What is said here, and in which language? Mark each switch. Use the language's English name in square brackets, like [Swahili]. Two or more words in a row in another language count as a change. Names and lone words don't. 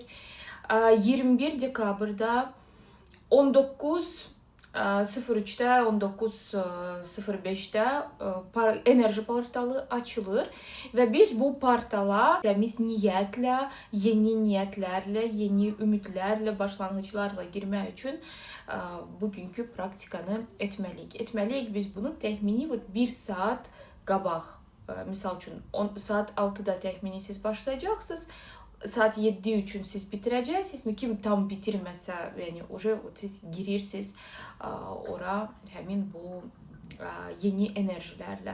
[Turkish] 21 dekabrda 19.03'te 19.05'te enerji portalı açılır ve biz bu portala temiz niyetle, yeni niyetlerle, yeni ümitlerle, başlangıçlarla girmek için bugünkü praktikanı etmeliyik. [Azerbaijani] Biz bunu təxmini 1 saat qabaq, misal üçün saat 6'da təxmini siz başlayacaqsınız. Saat 7 üçün siz bitirəcəksiniz. Kim tam bitirməsə, yəni siz girirsiniz ora həmin bu yeni enerjilərlə.